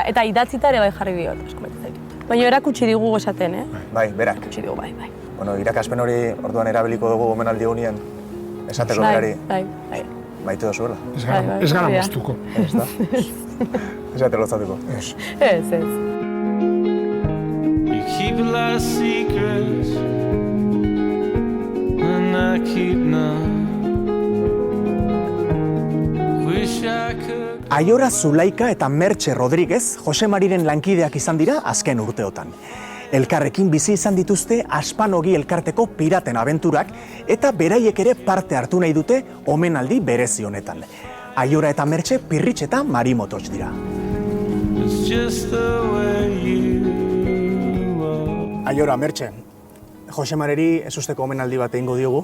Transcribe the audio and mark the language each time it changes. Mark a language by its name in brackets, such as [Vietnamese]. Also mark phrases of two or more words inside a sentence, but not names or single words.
[Basque] Eta idatzita ere bai jarri diot, asko maite zaitut. Baina erakutsi digu esaten, Bai, berak. Erakutsi digu, bai. Irakaspen hori orduan erabiliko dugu omenaldi honien esateko berari. Bai. Maite dozuela. Ez gara moztuko. Ez da? Ez gara lotzatuko. Ez. [English] You keep a lot of secrets, and I keep none. Wish I could. [Basque] Aiora Zulaika eta Mertxe Rodríguez Josemariren lankideak izan dira azken urteotan. Elkarrekin bizi izan dituzte Aspanogi elkarteko piraten abenturak eta beraiek ere parte hartu nahi dute omenaldi berezi honetan. Aiora eta Mertxe Pirritx eta Marimotots dira. Aiora, Mertxe, Josemareri ez usteko omenaldi bat egingo diogu.